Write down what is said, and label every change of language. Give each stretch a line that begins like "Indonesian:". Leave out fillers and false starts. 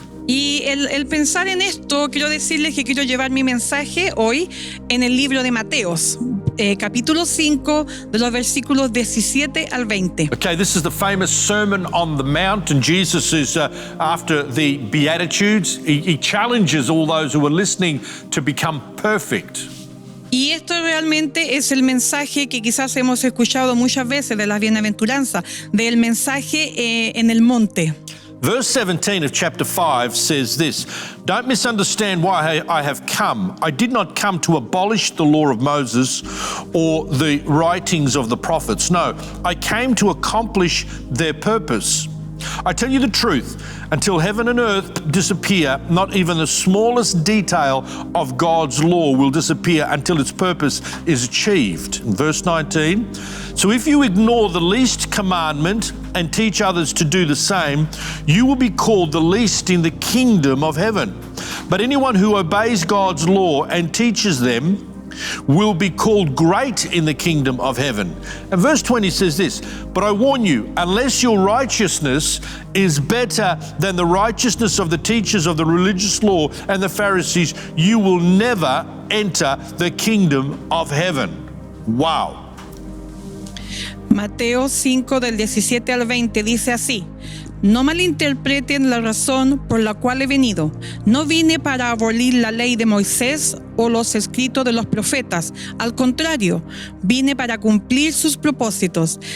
Spanish: Y el pensar en esto, quiero decirles que quiero llevar mi mensaje hoy en el libro de Mateos, capítulo 5, de los versículos 17 al 20.
English: Okay, this is the famous Sermon on the Mount, and Jesus is, after the Beatitudes, he challenges all those who are listening to become perfect.
Spanish: Y esto realmente es el mensaje que quizás hemos escuchado muchas veces de las bienaventuranzas, del mensaje en el monte.
English: Verse 17 of chapter 5 says this: "Don't misunderstand why I have come. I did not come to abolish the law of Moses or the writings of the prophets. No, I came to accomplish their purpose. I tell you the truth, until heaven and earth disappear, not even the smallest detail of God's law will disappear until its purpose is achieved." In verse 19, "So if you ignore the least commandment and teach others to do the same, you will be called the least in the kingdom of heaven. But anyone who obeys God's law and teaches them will be called great in the kingdom of heaven." And verse 20 says this: "But I warn you, unless your righteousness is better than the righteousness of the teachers of the religious law and the Pharisees, you will never enter the kingdom of heaven." Wow.
Spanish: Mateo 5 del 17 al 20 dice así: "No malinterpreten la razón por la cual he venido. No vine para abolir la ley de Moisés o los escritos de los profetas. Al contrario, vine para cumplir sus propósitos.